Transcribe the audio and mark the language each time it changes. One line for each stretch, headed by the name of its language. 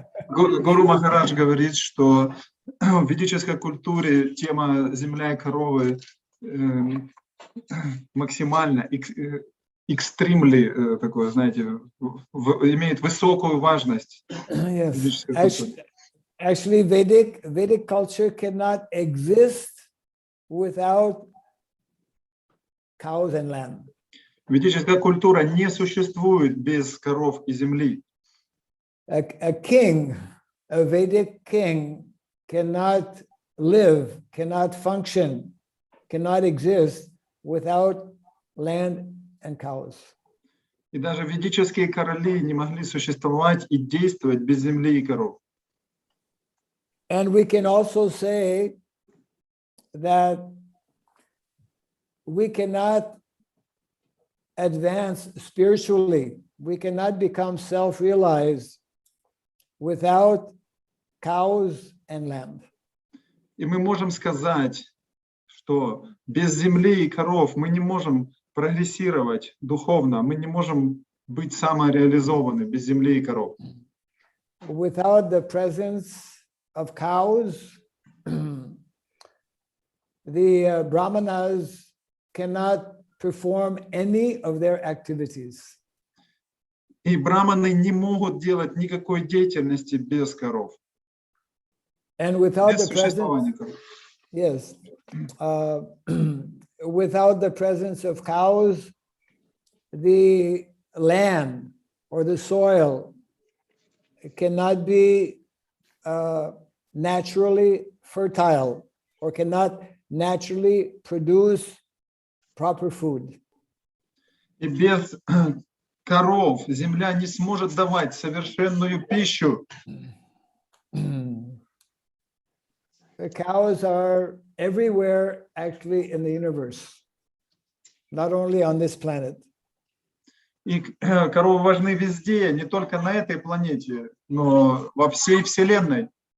Russian: Гуру Махарадж говорит, что в ведической культуре тема земля и коровы максимально экстримли такое, знаете, имеет высокую важность.
English: Yes. Actually, Vedic culture cannot exist without cows and lamb.
Russian: Ведическая культура не существует без коров и земли.
English: A king, a Vedic king, cannot live, cannot function, cannot exist without land and cows.
Russian: И даже ведические короли не могли существовать и действовать без земли и коров.
English: And we can also say that we cannot advance spiritually. We cannot become self-realized without cows and lamb.
Russian: И мы можем сказать, что без земли и коров мы не можем прогрессировать духовно, мы не можем быть самореализованы без земли и коров.
English: Without the presence of cows, the brahmanas cannot perform any of their activities.
Russian: И браманы не могут делать никакой деятельности без коров.
English: And without
Russian: Без
English: the presence,
Russian: существования коров.
English: yes, without the presence of cows, the land or the soil cannot be naturally fertile or cannot naturally produce proper food.
Russian: И без коров земля не сможет давать совершенную пищу.
English: The cows are everywhere actually in the universe, not only on this planet.
Russian: И коровы важны везде, не только на этой планете, но во всей Вселенной.